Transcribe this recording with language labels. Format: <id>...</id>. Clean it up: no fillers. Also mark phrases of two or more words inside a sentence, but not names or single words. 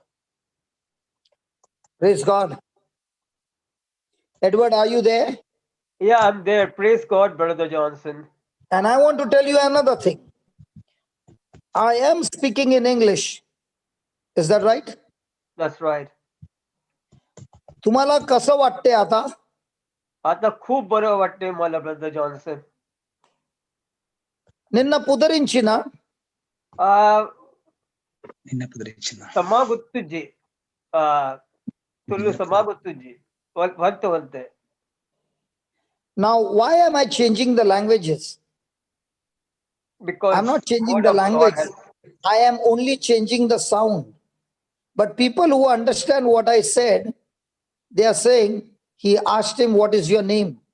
<en>Praise God. Edward, are you there? Yeah, I'm there. Praise God, Brother Johnson. And I want to tell you another thing. I am speaking in English. Is that right? That's right.</en> <mr>तुम्हाला कसं वाटते आता? आता खूप बरं वाटते मला, ब्रदर जॉन्सन. నిన్న పుదరించిన సమాగుత్తుజ్జి ತುಳು ಸಮಾಗುತ್ತುಜ್ಜಿ వంతే.</mr> <en>Now, why am I changing the languages? Because I'm not changing the language. I am only changing the sound. But people who understand what I said, they are saying, he asked him, what is your name?</en>